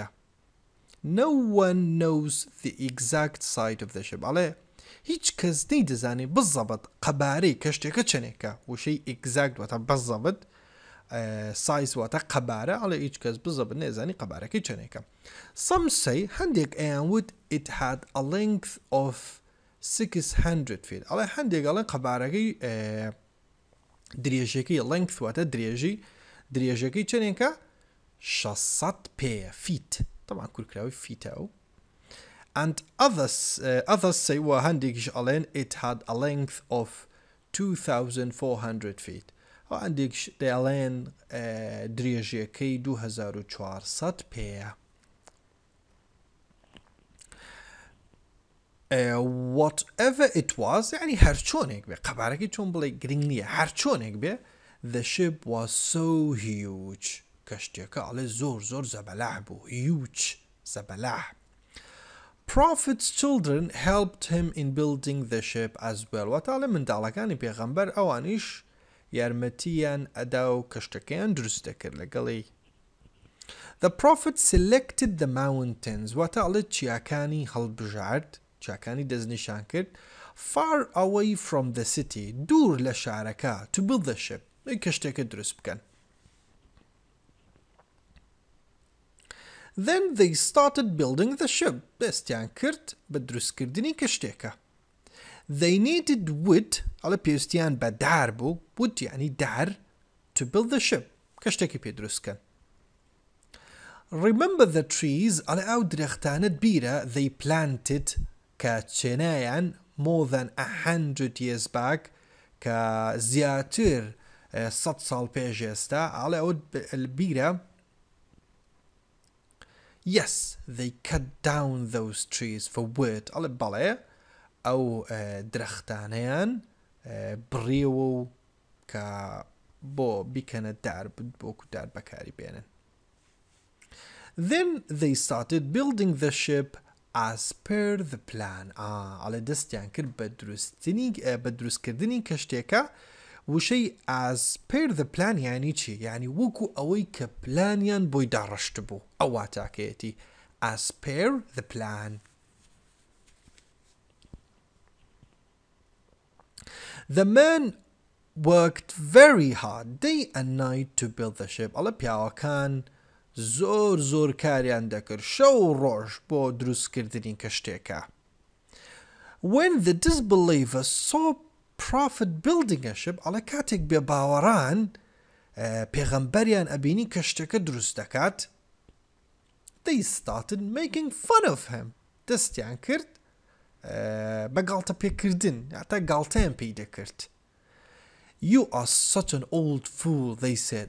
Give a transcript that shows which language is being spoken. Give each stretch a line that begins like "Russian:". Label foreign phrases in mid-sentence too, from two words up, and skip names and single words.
English: No one knows the exact side of the ship.
Central Kurdish: ئەڵێ هیچ کەس نەیدەزانێ بزەبەت قەبارەی کەشتێکە چەنێکە. وشەی exact واتە بەزەبەت size واتە قەبارە ئەڵێ هیچ کەس بزەبن نێزانی قەبارەکەی چەندێکە.
English: Some say
Central Kurdish: هەندێک ئەیانوت
English: it had a length of 600 feet.
Central Kurdish: ئەڵێ هەندێک ئەڵێ قەبارەکەی درێژەکەی length واتە درێژەکەی چەندێکە 600 پێ feet. طبعا کورکراوی فیتە ئەو.
English: And others say
Central Kurdish: وهندێکیش ئەڵێن
English: it had a length of 2,400 feet.
Central Kurdish: هەندێکیش دەڵێن درێژیەکەی 2,400 پێیە.
English: Whatever it was
Central Kurdish: یعنی هەر چۆنێک بێ قەبارەکەی چۆن بڵێ گرنگ نییە هەر چۆنێک بێ
English: the ship was so huge
Central Kurdish: کەشتێکە ئەڵێ زۆر زەبەلاح بوو huge زەبەلاح.
English: Prophet's children helped him in building the ship as well.
Central Kurdish: وەتاڵێ منداڵەکانی پێغەمبەر ئەوانیش یارمەتیان ئەدا و کەشتەکەیان دروست دەکرد لەگەڵی.
English: The prophet selected the mountains.
Central Kurdish: وەتاڵێ چیاکانی هەڵبژارد چیاکانی دەستنیشان کرد
English: far away from the city
Central Kurdish: دوور لە شارەکە
English: to build the ship
Central Kurdish: کەشتێکە دروست بکەن.
English: Then they started building the ship.
Central Kurdish: دەستیان کرد بە دروستکردنی کەشتێکە.
English: They needed wood.
Central Kurdish: ئەڵێ پێویستیان بە دار بوو.
English: wood
Central Kurdish: یعنی دار
English: to build the ship.
Central Kurdish: کەشتێکی پێ دروستکەن.
English: Remember the trees.
Central Kurdish: ئەڵێ ئەو درەختانت بیرە
English: they planted
Central Kurdish: کە چێنایان
English: more than 100 years back
Central Kurdish: کە زیاتر 100 ساڵ پێش ئێستا ئەڵێ ئەو بیرە.
English: Yes, they cut down those trees for wood.
Central Kurdish: ئەڵێ بەڵێ ئەو درەختانەیان بڕیەوە و کە بۆ بیکەنە دار بۆکو دار بەکاری بێنن.
English: Then they started building the ship as per the plan.
Central Kurdish: ئەڵێ دەستیان کرد بە دروستکردنی کەشتێکە وشەی
English: as per the plan
Central Kurdish: یعنی چی؟ یعنی وەکو ئەوەی کە پلانیان بۆی داڕشت بوو ئەو واتاکەیەتی
English: as per the plan. The men worked very hard day and night to build the ship.
Central Kurdish: ئەڵێ پیاوەکان زۆر کاریان دەکرد شەو و ڕۆژ بۆ دروستکردنی کەشتێکە.
English: When the disbelievers saw prophet building a ship
Central Kurdish: ئەڵێ کاتێک بێ باوەڕان پێغەمبەریان ئەبینی کەشتەکە دروست دەکات
English: they started making fun of him.
Central Kurdish: دەستیان کرد بە گاڵتە پێکردن هەتا گاڵتەیان پێی دەکرد.
English: You are such an old fool they said.